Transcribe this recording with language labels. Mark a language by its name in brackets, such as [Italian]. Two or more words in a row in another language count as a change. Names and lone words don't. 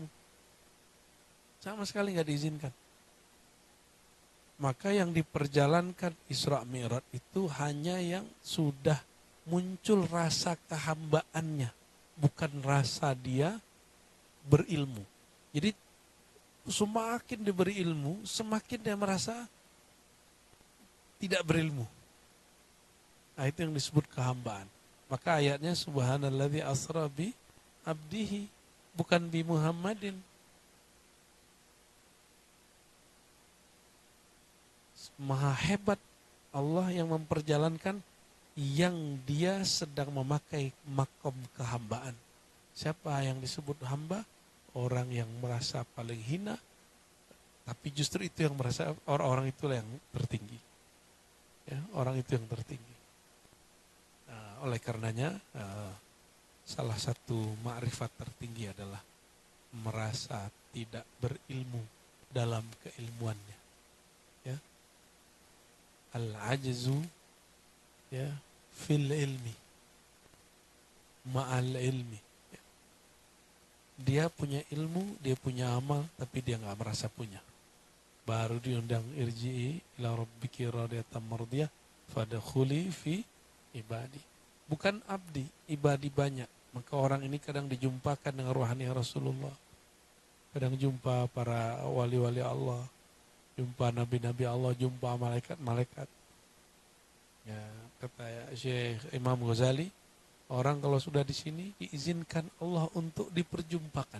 [Indonesian] Sama sekali nggak diizinkan. Maka yang diperjalankan Isra Mi'raj itu hanya yang sudah muncul rasa kehambaannya, bukan rasa dia berilmu. Jadi semakin diberi ilmu, semakin dia merasa tidak berilmu. Nah, itu yang disebut kehambaan. Maka ayatnya [Arabic] سبحان الذي أسرى بعبده, [Indonesian] bukan [Arabic] بمحمد. [Indonesian] Maha hebat Allah yang memperjalankan yang dia sedang memakai makom kehambaan. Siapa yang disebut hamba? Orang yang merasa paling hina, tapi justru itu yang merasa orang-orang itulah yang tertinggi. Ya, orang itu yang tertinggi. Nah, oleh karenanya salah satu makrifat tertinggi adalah merasa tidak berilmu dalam keilmuannya. Ya. [Arabic] العجز يا في العلم مع العلم. [Indonesian] Ya. Dia punya ilmu, dia punya amal, tapi dia nggak merasa punya. Baru diundang [Arabic] ارجعي إلى ربك راضية مرضية فادخلي في عبادي. [Indonesian] Bukan abdi, ibadi banyak. Maka orang ini kadang dijumpakan dengan rohani Rasulullah. kadang jumpa para wali-wali Allah, jumpa nabi-nabi Allah, jumpa malaikat-malaikat. Ya, kata Syekh Imam Ghazali, orang kalau sudah di sini diizinkan Allah untuk diperjumpakan.